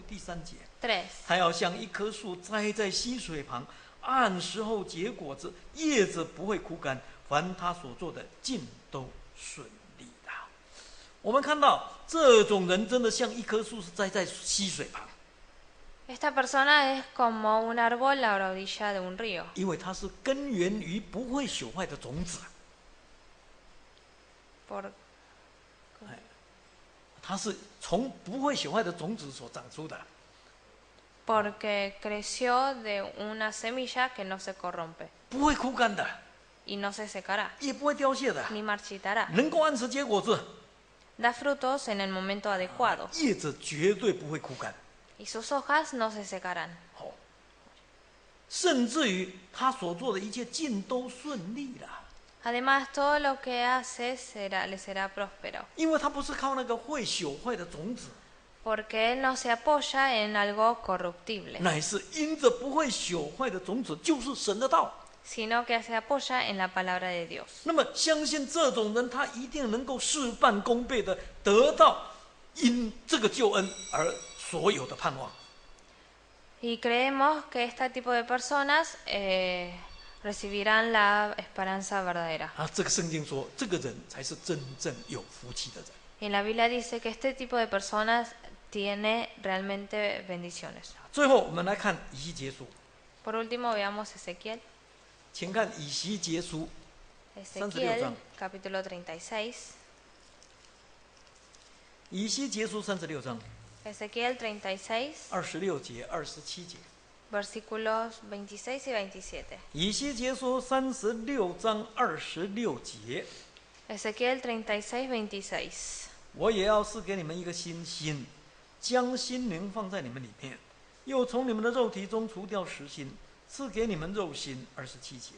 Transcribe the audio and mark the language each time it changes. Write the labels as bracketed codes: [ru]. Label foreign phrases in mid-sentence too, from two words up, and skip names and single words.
[zh] 第三节， 3. 他要像一棵树栽在溪水旁，按时候结果子，叶子不会枯干，凡他所做的尽都顺利的。我们看到这种人真的像一棵树是栽在溪水旁， [es] Esta persona es como un árbol a la orilla de un río, [zh] 因为它是根源于不会朽坏的种子。 [es] por- [zh] 它是从不会朽坏的种子所长出的， [es] porque creció de una semilla que no se corrompe [zh] 不会枯干的， [es] y no se secará, [zh] 也不会凋谢的， [es] ni marchitará. [zh] 能够按时结果子， [es] Da frutos en el momento adecuado [zh] 叶子绝对不会枯干。 [es] y sus hojas no se secarán. [zh] 好，甚至于他所做的一切尽都顺利了， [es] Además, todo lo que hace le será próspero, [zh] 因为他不是靠那个会朽坏的种子， [es] porque él no se apoya en algo corruptible, [zh] 乃是因着不会朽坏的种子，就是神的道。 [es] sino que se apoya en la palabra de Dios. [zh] 那么，相信这种人，他一定能够事半功倍的得到因这个救恩而所有的盼望。 [es] Y creemos que este tipo de personas recibirán la esperanza verdadera. [zh] 啊，这个圣经说，这个人才是真正有福气的人。 [es] En la Biblia dice que este tipo de personas tiene realmente bendiciones. [zh] 最后，我们来看以西结书， [es] Por último, veamos Ezequiel. [zh] 请看以西结书 Ezequiel, 章。 [es] capítulo 36. [zh] 以西结书36章 Ezequiel 36, 26节、27节。 [es] versículos 26 y 27. [zh] 以西结书36章26节， Ezequiel 36, 26. 我也要赐给你们一个新心，将心灵放在你们里面，又从你们的肉体中除掉实心，赐给你们肉心。27节，